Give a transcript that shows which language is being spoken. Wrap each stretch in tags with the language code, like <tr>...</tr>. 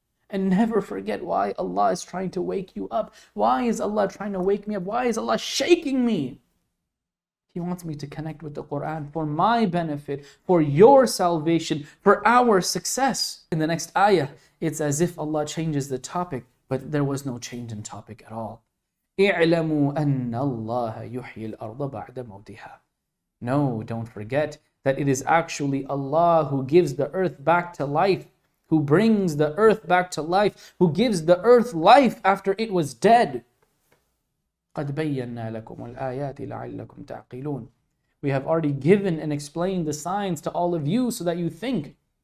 <en>And never forget why Allah is trying to wake you up. Why is Allah trying to wake me up? Why is Allah shaking me? He wants me to connect with the Quran for my benefit, for your salvation, for our success. In the next ayah, it's as if Allah changes the topic, but there was no change in topic at all.</en> <ar>اعلموا أن الله يحيي الأرض بعد موتها.</ar> <en>No, don't forget that it is actually Allah who gives the earth back to life, who brings the earth back to life, who gives the earth life after it was dead.</en> <ar>قَدْ بَيَّنَّا لَكُمُ الْآيَاتِ لَعَلَّكُمْ تَعْقِلُونَ.</ar> <en>We have already given and explained the signs to all of you so that you think.</en>